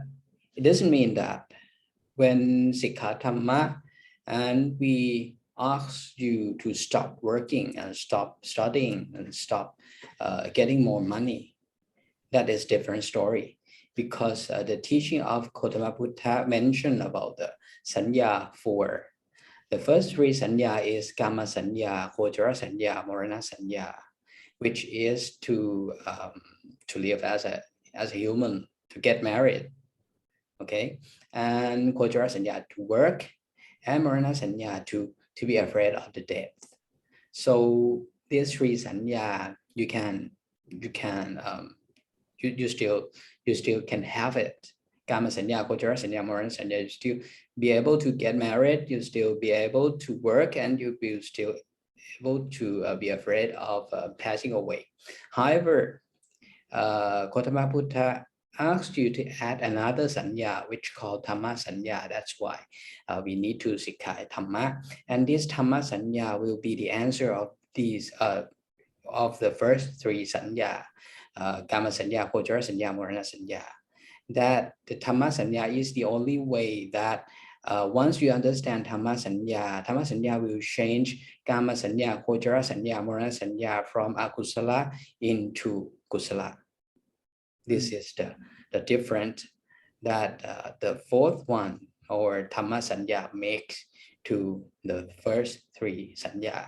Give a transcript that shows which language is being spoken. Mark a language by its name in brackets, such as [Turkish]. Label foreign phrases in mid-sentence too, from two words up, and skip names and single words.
[English] it doesn't mean that when [Pali] Sikkha Dhamma [English] and we ask you to stop working and stop studying and stop getting more money, that is different story, because the teaching of Gautama Buddha mentioned about the sanya for the first three sanya is [Pali] Kama sanya, Gojara sanya, Morana sanya, [English] which is to live as a human, to get married. Okay, and [Pali] Gojara sanya [English] to work, and [Pali] Marana sanya [English] to be afraid of the death. So these three sanya you still can have it. [Pali] Kama sanya, Gojara sanya, Marana sanya, [English] you still be able to get married, you still be able to work, and you will still able to be afraid of passing away. However, Gautama Buddha asked you to add another sanya, which called [Pali] Dhamma sanya. [English] That's why we need to [Pali] Sikkha Dhamma, [English] and this [Pali] Dhamma sanya [English] will be the answer of these of the first three sanya, [Pali] Kama sanya, Gojara sanya, Morana sanya. [English] That the [Pali] Dhamma sanya [English] is the only way that once you understand [Pali] Dhamma sanya [English] will change [Pali] Kama sanya, Gojara sanya, Morana sanya [English] from akusala into kusala. This is the difference that the fourth one, or [Pali] Dhamma sanya, [English] makes to the first three sanya.